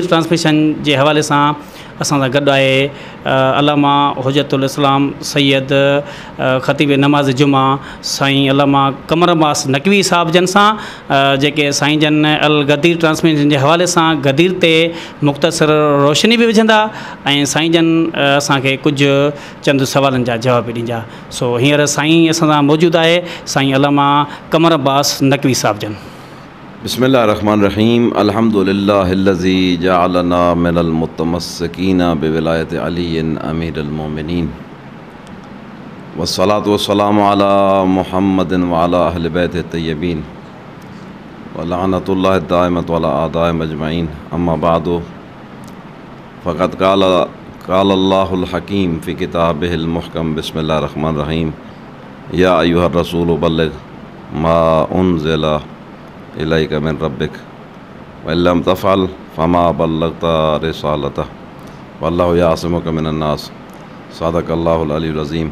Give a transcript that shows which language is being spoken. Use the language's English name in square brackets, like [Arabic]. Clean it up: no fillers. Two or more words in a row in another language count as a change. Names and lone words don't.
[Sindhi] ٹرانسميشن जे हवाले सां असां सां गॾु आहे अल्लामा हुजतुल इस्लाम सैयद ख़तीब नमाज़ जुमा साईं अल्लामा क़मर अब्बास नक़वी साहब जन सां जेके साईं जन الغدير ٹرانسميشن जे हवाले सां गदीर ते मुख़्तसर रोशनी बि विझंदा ऐं साईं जन असांखे कुझु चंद सवालनि जा जवाब ॾींदा। सो हींअर साईं असां सां मौजूदु आहे साईं अल्लामा क़मर अब्बास नक़वी साहब जन। [Arabic] بسم الله الرحمن الرحيم الحمد لله الذي جعلنا من المتمسكين بولاية علي أمير المؤمنين والصلاة والسلام على محمد و على أهل بيته الطيبين ولعنة الله الدائمة على أعدائهم أجمعين أما بعد فقد قال الله الحكيم في كتابه المحكم بسم الله الرحمن الرحيم يا أيها الرسول بلغ ما أنزل إليك من ربك وإن لم تفعل فما بلغت رسالته والله يعصمك من الناس صدق الله العلي العظيم.